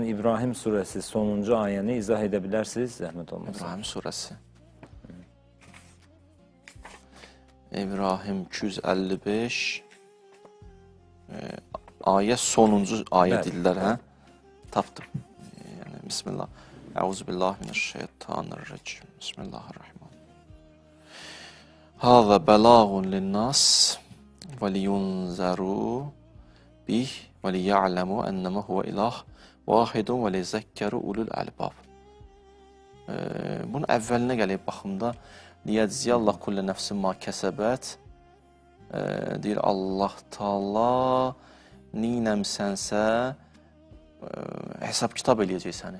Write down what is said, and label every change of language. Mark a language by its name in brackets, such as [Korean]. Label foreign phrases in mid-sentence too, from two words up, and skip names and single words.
[Azerbaijani] İbrahim surəsi sonuncu ayəni izah edə bilərsiniz, zəhmət olmasa. İbrahim surəsi. İbrahim 255 ayə sonuncu ayə dillər, hə? Tapdım. Yəni, bismillah. [Arabic] أعوذ بالله من الشيطان الرجيم. بسم الله الرحمن الرحيم. هذا بلاغ للناس و لينذروا به و ليعلموا أنما هو إله واحد و ليذكر أولو الألباب. [Azerbaijani] Bunun əvvəlinə gəlib baxımda [Arabic] ليجزي الله كل نفس ما كسبت [Azerbaijani] deyir Allah Taala neynəmsənsə hesab kitab eləyəcək səni.